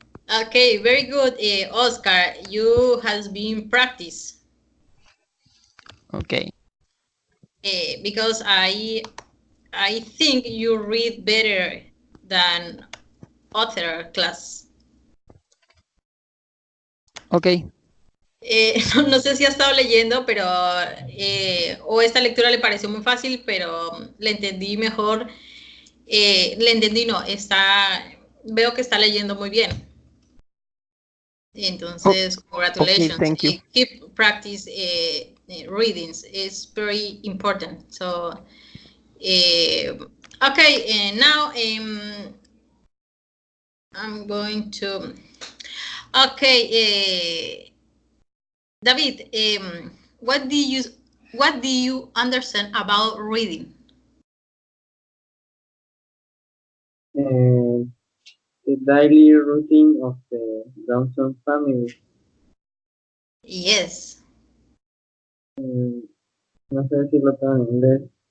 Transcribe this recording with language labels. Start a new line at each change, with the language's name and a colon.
English: Okay, very good, Oscar. You has been practice Okay. because I think you read better than other class. Okay.
Spanish: No sé si ha estado leyendo, pero o esta lectura le pareció muy fácil, pero le entendí mejor. Le entendí, no, veo que está leyendo muy bien.
English: Entonces, congratulations. Thank you. Keep practice readings. It's very important. So, okay, and now I'm going to. Okay, David, what do you understand about reading? The daily routine of the Johnson family. Yes.
Spanish: No sé decirlo todo en inglés.